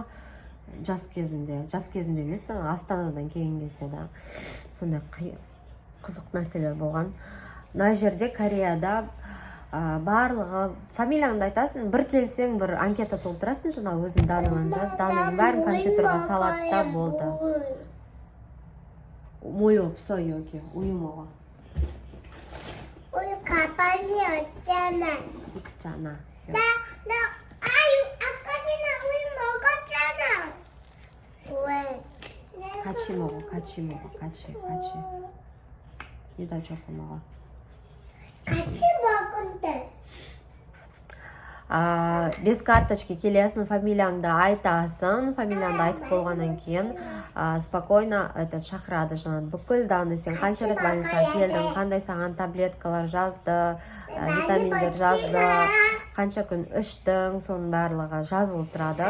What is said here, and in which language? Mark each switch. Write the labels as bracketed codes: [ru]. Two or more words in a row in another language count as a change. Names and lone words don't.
[kk] Жас кезімде емес, Астанадан кейін келсе да сондай қызық нәрселер болған. Мына жерде Кореяда барлығы фамилияңды айтасың, бір келсең бір анкета толтырасың, жаңа өзің даныңды жаз, даның бәрін компьютерға салады да болды. [ko] Мой 없어 여기 우유 먹어. 우유 가방이 없잖아. 있잖아. 아까 전에 우유 먹었잖아. 왜? 같이 먹어. 같이. 얘다 저거 먹어. 같이 먹은데. [ru] Без карточки [kk] келесің, фамилияңды айтасың, фамилияңды айтып болғаннан кейін спокойно шақырады, жаңағы бүкіл данный, сен қанша рет больницаға келдің, қандай саған таблеткалар жазды, витаминдер жазды, қанша күн іштің, соның барлығы жазылып тұрады.